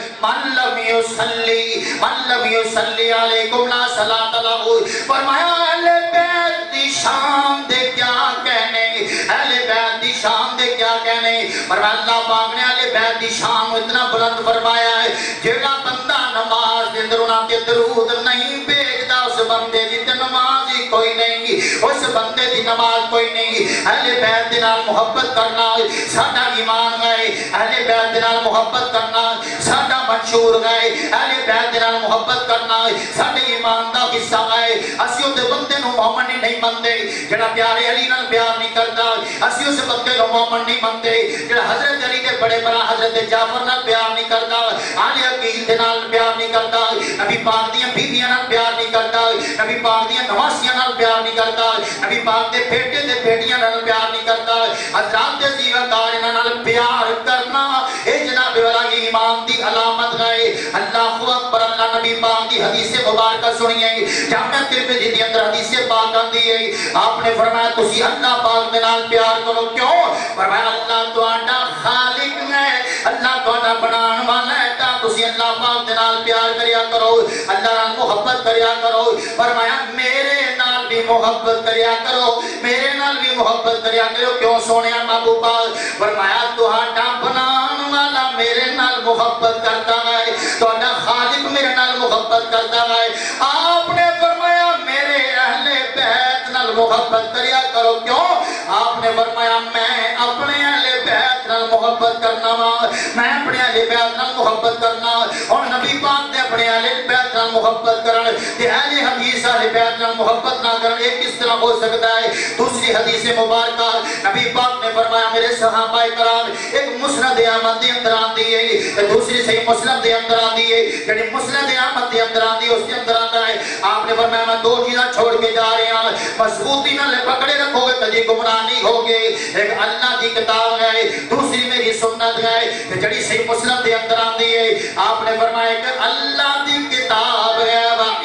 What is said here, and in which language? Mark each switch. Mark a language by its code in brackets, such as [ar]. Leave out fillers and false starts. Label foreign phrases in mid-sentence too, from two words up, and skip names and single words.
[ar] من لم یصلی علیکم لا صلاۃ لہ [pa] فرمایا اہل بیت دی شان دے کیا کہنے اہل بیت دی شان دے کیا کہنے فرمایا اللہ پاک نے اہل بیت دی شان کو اتنا بلند فرمایا ہے جیڑا بندہ نماز دے اندر انہاں تے درود نہیں بھیجدا اس بندے دی تے نماز ہی کوئی نہیں اس بندے دی نماز کوئی نہیں اہل بیت دے نال محبت کرنا ساڈا ایمان ہے اہل بیت دے نال محبت کرنا ساڈا منشور ہے اہل بیت دے نال محبت کرنا ساڈے ایمان دا حصہ ہے اسی اس بندے نو مومن نہیں مندے جڑا پیارے علی نال پیار نہیں کردا اسی اس بندے نو مومن نہیں مندے جڑا حضرت علی دے بڑے بڑا حضرت جعفر نال پیار نہیں کردا علی عقیل دے نال پیار نہیں کردا نبی پاک دیاں بیویاں نال پیار نہیں کردا نبی پاک دیاں نواسیاں نال پیار نہیں کردا نبی پاک دے بیٹے تے بیٹیاں نال پیار نہیں کردا حضرات دے زیوکار انہاں نال پیار کرنا اے جناب والا ایمان دی علامت ہے [ar] اللہ اکبر [pa] اللہ نبی پاک دی حدیث مبارکہ سنیے جامعہ ترمذی دے اندر حدیث پاک آندی ہے آپ نے فرمایا تسی اللہ پاک دے نال پیار کرو کیوں فرمایا اللہ تہاڈا خالق ہے اللہ تہاڈا بنان والا ہے تا تسی اللہ پاک دے نال پیار کریا کرو اللہ نال محبت کریا کرو فرمایا میرے نال بھی محبت کریا کرو میرے نال بھی محبت کریا کرو کیوں سونیا محبوبہ فرمایا تہاڈا بنان والا میرے نال محبت کرتا ہے تہاڈا خالق میرے نال محبت کرتا ہے آپ نے فرمایا میرے اہل بیت نال محبت کریا کرو کیوں آپ نے فرمایا میں اپنے اہل بیت نال محبت کرنا وا میں اپنے اہل بیت نال محبت کرنا اور نبی پاک نے اپنے اہل بیت نال محبت کرن تے اہل حدیث اہل بیت نال محبت نہ کرن [ur] یہ کس طرح ہو سکتا ہے [pa] دوسری حدیث مبارکہ نبی پاک نے فرمایا میرے صحابہ کرام ایک مسند احمد دے اندر آندی ہے دوسری صحیح مسلم دے اندر آندی ہے یعنی مسند احمد دے اندر آندی ہے [ur] اس کے اندر آتا ہے [pa] آپ نے فرمایا میں دو چیزاں چھوڑ کے جا رہے ہیں مضبوطی نال پکڑے رکھو گے کبھی گمراہ نہیں ہوگے [ur] ایک اللہ کی کتاب ہے دوسری میری سنت ہے [pa] کہ جڑی صحیح مسلم دے اندر آندی ہے [ur] آپ نے فرمایا کہ اللہ کی کتاب ہے [pa] و